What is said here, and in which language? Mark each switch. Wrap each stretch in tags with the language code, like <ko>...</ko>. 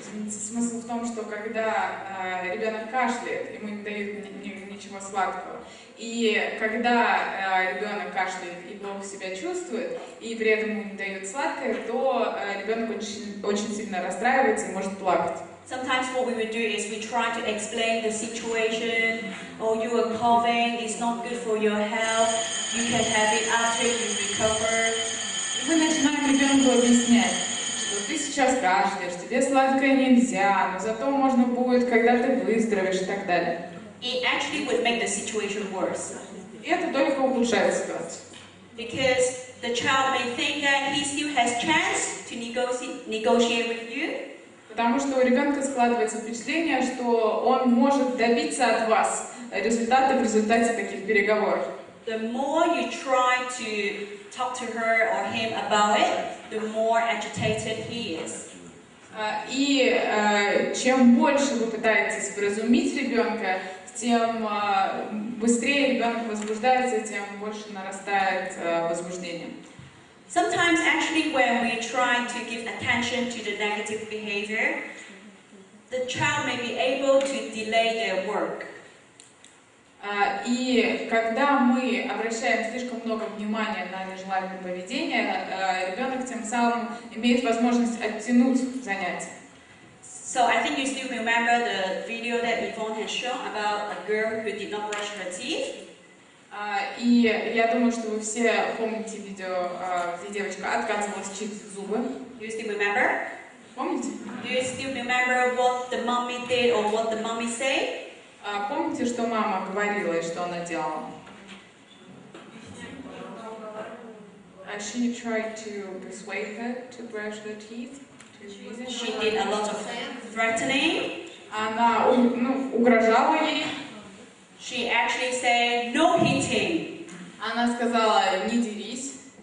<ru>Смысл в том, что когда ребенок кашляет, ему не дают ничего сладкого, и когда ребенок кашляет и плохо себя чувствует, и при этом ему не дают сладкое, то ребенок очень сильно расстраивается и может плакать.</ru> <en>Sometimes what we would do is we try to explain the situation. Oh, you are coughing, it's not good for your health. You can have it after you recover.</en> <ru>И мы начинаем ребенку объяснять, что ты сейчас кашляешь, тебе сладкое нельзя, но зато можно будет, когда ты выздоровеешь и так далее.</ru> <en>It actually would make the situation worse.</en> <ru>И это только ухудшает ситуацию.</ru> <en>Because the child may think that he still has chance to negotiate with you.</en> <ru>Потому что у ребенка складывается впечатление, что он может добиться от вас результата в результате таких переговоров.</ru> <en>The more you try to talk to her or him about it, the more agitated he is.</en> <ru>И чем больше вы пытаетесь вразумить ребенка, тем быстрее ребенок возбуждается, тем больше нарастает возбуждение.</ru> <en>Sometimes actually when we try to give attention to the negative behavior, the child may be able to delay their work.</en> <ru>И когда мы обращаем слишком много внимания на нежелательное поведение, ребенок тем самым имеет возможность оттянуть занятия.</ru> <en>So I think you still remember the video that Yvonne has shown about a girl who did not brush her teeth.</en> <ru>И я думаю, что вы все помните видео, где девочка отказывалась чистить зубы.</ru> <en>Do you still remember?</en> <ru>Помните?</ru> <en>Do you still remember what the mommy did or what the mommy said?</en> <ru>Помните, что мама говорила и что она делала?</ru> <en>She tried to persuade her to brush her teeth. She did a lot of threatening.</en> <ru>Она угрожала ей.</ru> <en>She actually said no hitting.</en> <ru>Она сказала не дерись.</ru>